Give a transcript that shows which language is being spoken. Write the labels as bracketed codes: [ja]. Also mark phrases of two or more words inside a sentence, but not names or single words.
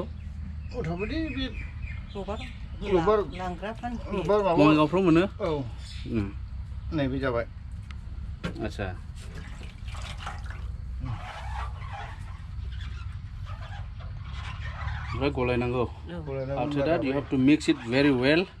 [brx] मथामथि बे लबार लांग्रा फानफैयो लबार माबा बङाइगावफ्राव मोनो औ नैबे जाबाय आदसा ओमफ्राय गलायनांगौ [en] after that you have to mix it very well